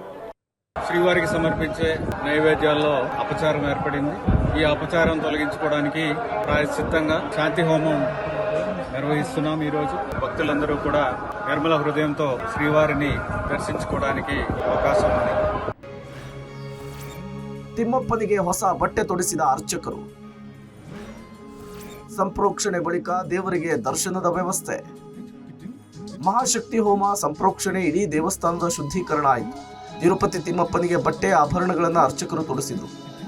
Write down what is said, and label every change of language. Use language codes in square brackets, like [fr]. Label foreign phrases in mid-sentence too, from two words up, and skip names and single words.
[te] శ్రీవారికి సమర్పించే నైవేద్యాల్లో అపచారం ఏర్పడింది. ఈ అపచారం తొలగించుకోవడానికి ప్రాయశ్చిత్తంగా శాంతి హోమం నిర్వహిస్తున్నాం. ఈరోజు భక్తులందరూ కూడా నిర్మల హృదయంతో శ్రీవారిని దర్శించుకోవడానికి అవకాశం ఉంది. [kn] ತಿಮ್ಮಪ್ಪನಿಗೆ ಹೊಸ ಬಟ್ಟೆ ತೊಡಿಸಿದ ಅರ್ಚಕರು. ಸಂಪ್ರೋಕ್ಷಣೆ ಬಳಿಕ ದೇವರಿಗೆ ದರ್ಶನದ ವ್ಯವಸ್ಥೆ. ಮಹಾಶಕ್ತಿ ಹೋಮ ಸಂಪ್ರೋಕ್ಷಣೆ ಇಡೀ ದೇವಸ್ಥಾನದ ಶುದ್ಧೀಕರಣ ಆಯಿತು. ತಿರುಪತಿ ತಿಮ್ಮಪ್ಪನಿಗೆ ಬಟ್ಟೆ ಆಭರಣಗಳನ್ನು ಅರ್ಚಕರು ತೊಡಿಸಿದರು.